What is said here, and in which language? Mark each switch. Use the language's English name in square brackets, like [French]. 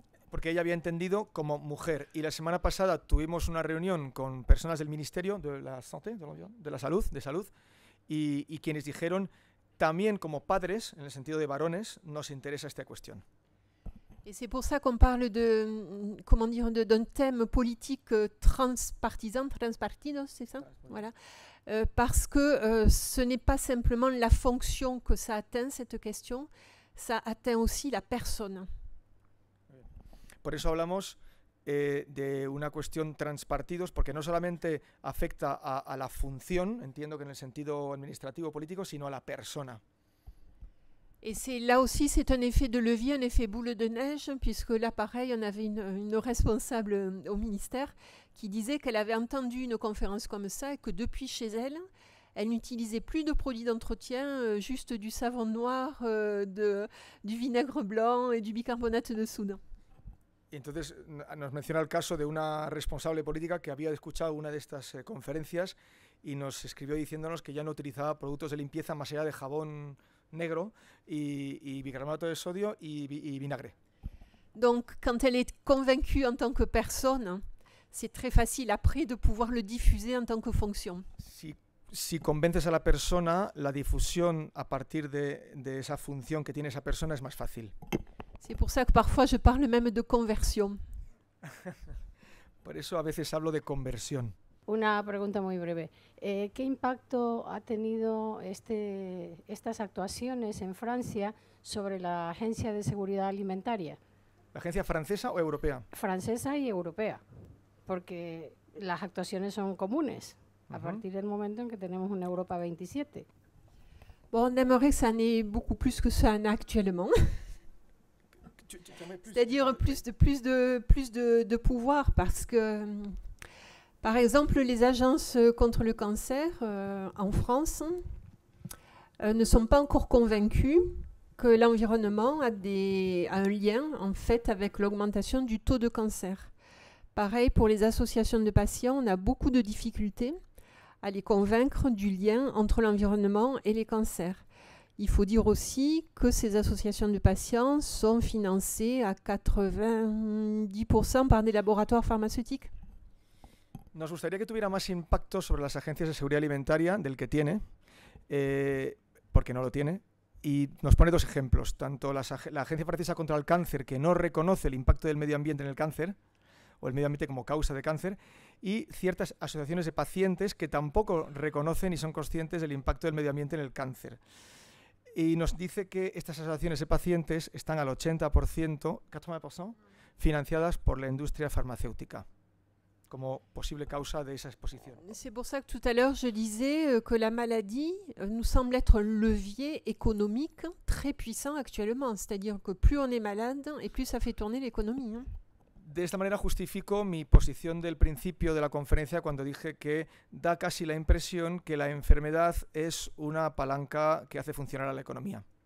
[Spanish] Porque ella había entendido como mujer. Y la semana pasada tuvimos una reunión con personas del Ministerio de la Santé, de la Salud, y quienes dijeron también como padres, en el sentido de varones, nos interesa esta cuestión. [French] Et c'est pour ça qu'on parle d'un thème politique transpartisan, c'est ça, voilà. Parce que ce n'est pas simplement la fonction que ça atteint, cette question, ça atteint aussi la personne. [Spanish] Por eso hablamos de una cuestión transpartidos, porque no solamente afecta a la función, entiendo que en el sentido administrativo político, sino a la persona. [French] Et là aussi, c'est un effet de levier, un effet boule de neige, puisque là, pareil, on avait une responsable au ministère qui disait qu'elle avait entendu une conférence comme ça et que depuis chez elle, elle n'utilisait plus de produits d'entretien, juste du savon noir, du vinaigre blanc et du bicarbonate de soude. [Spanish] Y entonces nos menciona el caso de una responsable política que había escuchado una de estas conferencias y nos escribió diciéndonos que ya no utilizaba productos de limpieza más allá de jabón negro y bicarbonato de sodio y vinagre. [French] Donc, quand elle est convaincue en tant que personne, c'est très facile après de pouvoir le diffuser en tant que fonction. [Spanish] Si convences a la persona, la difusión a partir de esa función que tiene esa persona es más fácil. [French] C'est pour ça que parfois je parle même de conversion. [Spanish] Por eso a veces hablo de conversión. Una pregunta muy breve. ¿Qué impacto ha tenido estas actuaciones en Francia sobre la Agencia de Seguridad Alimentaria? ¿La agencia francesa o europea? Francesa y europea, porque las actuaciones son comunes a partir del momento en que tenemos una Europa 27. [French] Bon, on aimerait que ça n'ait beaucoup plus que ça actuellement. C'est-à-dire plus de pouvoir, parce que, par exemple, les agences contre le cancer en France ne sont pas encore convaincues que l'environnement a un lien en fait avec l'augmentation du taux de cancer. Pareil pour les associations de patients, on a beaucoup de difficultés à les convaincre du lien entre l'environnement et les cancers. Il faut dire aussi que ces associations de patients sont financées à 90% par des laboratoires pharmaceutiques. [Spanish] Nos gustaría que tuviera más impacto sobre las agencias de seguridad alimentaria del que tiene, porque no lo tiene, y nos pone dos ejemplos, tanto la Agencia Francesa contra el Cáncer, que no reconoce el impacto del medio ambiente en el cáncer, o el medio ambiente como causa de cáncer, y ciertas asociaciones de pacientes que tampoco reconocen y son conscientes del impacto del medio ambiente en el cáncer. Y nos dice que estas asociaciones de pacientes están al 80% financiadas por la industria farmacéutica como posible causa de esa exposición. [French] C'est pour ça que tout à l'heure je disais que la maladie nous semble être un levier économique très puissant actuellement. C'est-à-dire que plus on est malade et plus ça fait tourner l'économie. [Spanish] De esta manera justifico mi posición del principio de la conferencia cuando dije que da casi la impresión que la enfermedad es una palanca que hace funcionar a la economía.